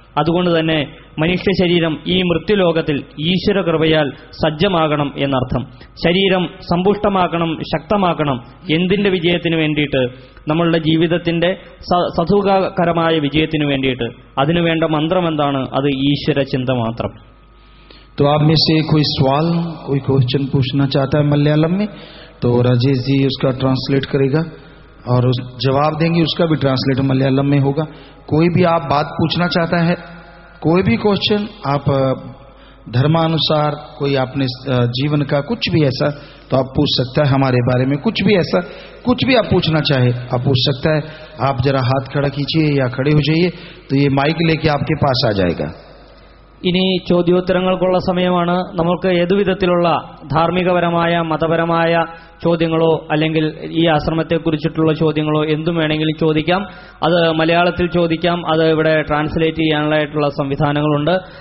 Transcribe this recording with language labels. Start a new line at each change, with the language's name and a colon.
Malayalam: അതുകൊണ്ട് തന്നെ മനുഷ്യ ശരീരം ഈ മൃത്യുലോകത്തിൽ ഈശ്വര കൃപയാൽ സജ്ജമാകണം എന്നർത്ഥം. ശരീരം സമ്പുഷ്ടമാക്കണം, ശക്തമാക്കണം. എന്തിന്റെ വിജയത്തിന് വേണ്ടിയിട്ട്? നമ്മളുടെ ജീവിതത്തിന്റെ സതുകരമായ വിജയത്തിന് വേണ്ടിയിട്ട്. അതിനുവേണ്ട മന്ത്രം എന്താണ്? അത് ഈശ്വര ചിന്ത മാത്രം.
Hindi: तो आप में से कोई सवाल, कोई क्वेश्चन पूछना चाहता है मलयालम में, तो राजेश जी उसका ट्रांसलेट करेगा और उस जवाब देंगे, उसका भी ट्रांसलेट मलयालम में होगा। कोई भी आप बात पूछना चाहता है, कोई भी क्वेश्चन आप धर्मानुसार, कोई आपने जीवन का कुछ भी ऐसा तो आप पूछ सकता है, हमारे बारे में कुछ भी ऐसा, कुछ भी आप पूछना चाहे आप पूछ सकता है। आप जरा हाथ खड़ा कीजिए या खड़े हो जाइए, तो ये माइक लेके आपके पास आ जाएगा।
Malayalam: ഇനി ചോദ്യോത്തരങ്ങൾക്കുള്ള സമയമാണ്. നമുക്ക് ഏതുവിധത്തിലുള്ള ധാർമ്മികപരമായ മതപരമായ ചോദ്യങ്ങളോ അല്ലെങ്കിൽ ഈ ആശ്രമത്തെക്കുറിച്ചിട്ടുള്ള ചോദ്യങ്ങളോ എന്തും വേണമെങ്കിലും ചോദിക്കാം. അത് മലയാളത്തിൽ ചോദിക്കാം, അത് ഇവിടെ ട്രാൻസ്ലേറ്റ് ചെയ്യാനായിട്ടുള്ള സംവിധാനങ്ങളുണ്ട്.